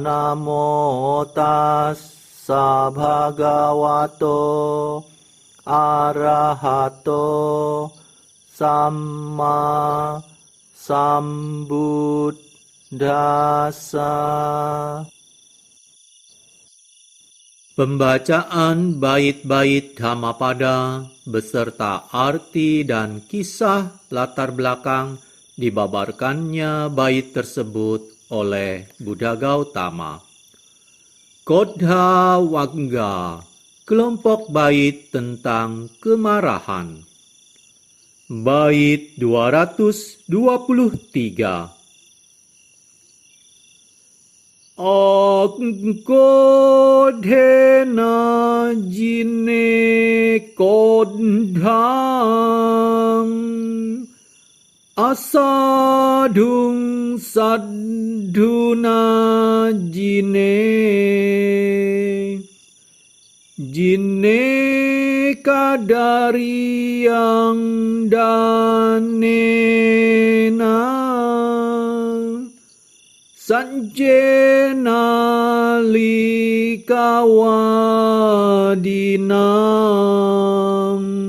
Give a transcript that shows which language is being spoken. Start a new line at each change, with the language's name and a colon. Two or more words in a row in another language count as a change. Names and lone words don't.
Pali: Namo tassa bhagavato arahato samma sambuddhassa.
Indonesian: Pembacaan bait-bait Dhammapada beserta arti dan kisah latar belakang dibabarkannya bait tersebut oleh Buddha Gautama. Kodha Wagga, kelompok bait tentang kemarahan. Bait 223.
Pali: Kodhena jine kodhang asadung sadhuna jine jine kadari yang danena sanjena likawadinam.